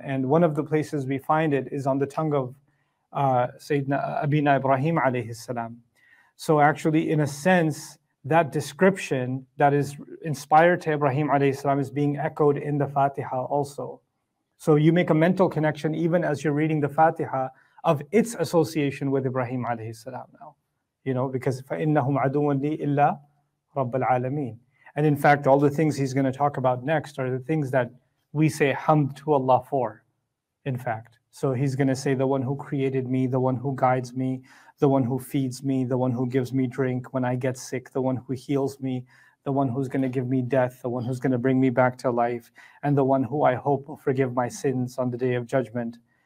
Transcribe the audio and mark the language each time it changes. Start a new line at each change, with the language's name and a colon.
English: And one of the places we find it is on the tongue of Sayyidina Abina Ibrahim alayhi salam. So actually, in a sense, that description that is inspired to Ibrahim alayhi salam is being echoed in the Fatiha also. So you make a mental connection even as you're reading the Fatiha of its association with Ibrahim alayhi salam now.
Arabic: Because فَإِنَّهُمْ عَدُوٌ لِي إِلَّا رَبَّ الْعَالَمِينَ.
English: And in fact, all the things he's going to talk about next are the things that we say hamd to Allah for, in fact. So he's going to say, the one who created me, the one who guides me, the one who feeds me, the one who gives me drink when I get sick, the one who heals me, the one who's going to give me death, the one who's going to bring me back to life, and the one who I hope will forgive my sins on the day of judgment.